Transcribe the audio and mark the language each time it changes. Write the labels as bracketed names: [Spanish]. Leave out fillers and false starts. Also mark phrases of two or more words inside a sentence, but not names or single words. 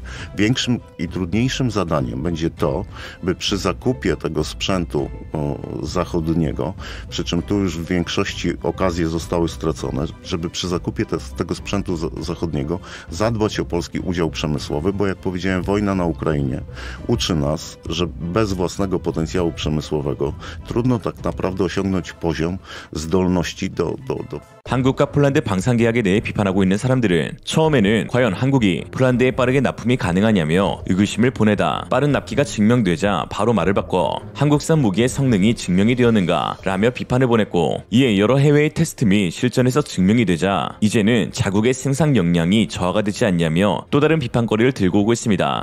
[Polish] Większym i trudniejszym zadaniem będzie to, by przy zakupie tego sprzętu zachodniego, przy czym tu już w większości okazje zostały stracone, żeby przy zakupie tego sprzętu zachodniego zadbać o polski udział przemysłowy, bo jak powiedziałem, wojna na Ukrainie uczy nas, że bez własnego potencjału przemysłowego trudno tak naprawdę osiągnąć poziom zdolności do [Korean] 한국과 폴란드 방산 계약에 대해 비판하고 있는 사람들은 처음에는 과연 한국이 폴란드에 빠르게 납품이 가능하냐며 의구심을 보내다 빠른 납기가 증명되자 바로 말을 바꿔 한국산 무기의 성능이 증명이 되었는가 라며 비판을 보냈고, 이에 여러 해외의 테스트 및 실전에서 증명이 되자 이제는 자국의 생산 역량이 저하가 되지 않냐며 또 다른 비판거리를 들고 오고 있습니다.